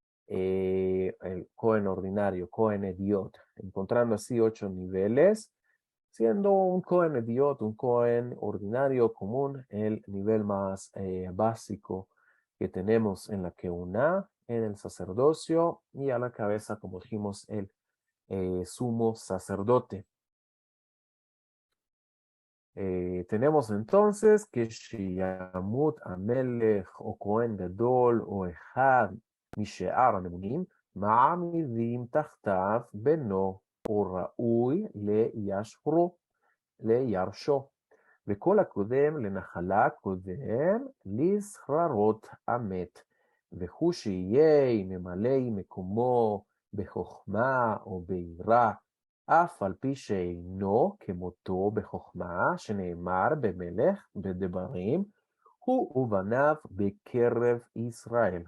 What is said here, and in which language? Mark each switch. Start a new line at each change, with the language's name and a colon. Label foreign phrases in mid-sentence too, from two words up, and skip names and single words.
Spanish: ordinario,
Hebrew: כהן הדיוט,
Spanish: encontrando así 8 niveles, siendo un
Hebrew: כהן הדיוט,
Spanish: un Cohen ordinario común, el nivel más básico que tenemos en la Keuná, en el sacerdocio, y a la cabeza, como dijimos, el sumo sacerdote. Tenemos entonces que
Hebrew: שימות המלך או כהן גדול או אחד משאר הממונים, מעמידים תחתיו בנו או ראוי לירשו, וכל הקודם לנחלה קודם לזכררות המת, והוא שיהיה ממלא מקומו בחוכמה או ביראה, אף על פי שאינו כמותו בחוכמה, שנאמר במלך בדברים, הוא ובניו בקרב ישראל.